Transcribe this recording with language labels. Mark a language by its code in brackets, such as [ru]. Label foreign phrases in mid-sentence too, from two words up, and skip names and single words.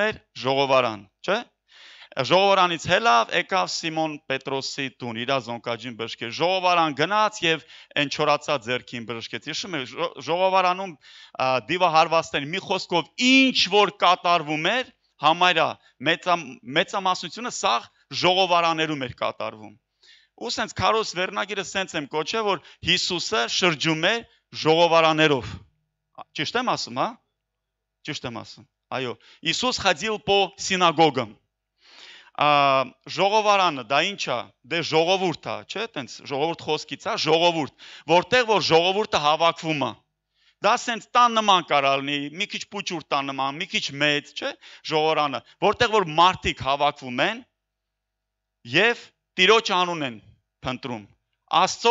[hy] էր ժողովարան, չէ՞։ Ժողովարանից ելավ, եկավ Սիմոն Պետրոսի տուն, իր զոնկաջին բժշկեց, ժողովարան գնաց եւ այն չորացած ձեռքին բժշկեց։ Հիշում եք, ժողովարանում դիվահարվածներ մի խոսքով ինչ որ կատարվում էր, համարյա մեծամասնությունը սա ժողովարաներում էր կատարվում։ Ու սենց քարոզ վերնագիրը սենց եմ կոչել, որ Հիսուսը շրջում է ժողովարաներով։ Ճիշտ եմ ասում, հա? Ճիշտ եմ ասում։ Այո, [ru] Иисус ходил по синагогам։ [hy] Ժողովարանը դա ինչա, դե ժողովուրդ է, չէ՞, տենց ժողովուրդ խոսքից է, ժողովուրդ, որտեղ որ ժողովուրդը հավաքվում է։ Դա սենց տան նման կարող լինի, մի քիչ փուճուր տան նման, մի քիչ մեծ, չէ՞, ժողովարանը, որտեղ որ մարդիկ հավաքվում են եւ Տիրոջ անուն են փնտրում, Աստծո